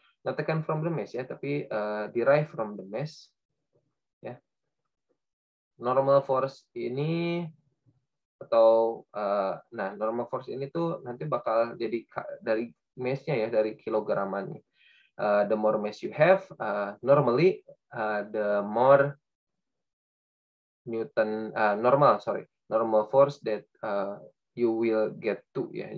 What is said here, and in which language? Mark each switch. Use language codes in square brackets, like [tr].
[en] Not taken from the mass ya, tapi derive from the mass ya. [id] Normal force ini atau nah, normal force ini tuh nanti bakal jadi dari mass-nya ya, dari kilogramannya. [en] The more mass you have, normally the more normal force that you will get to ya.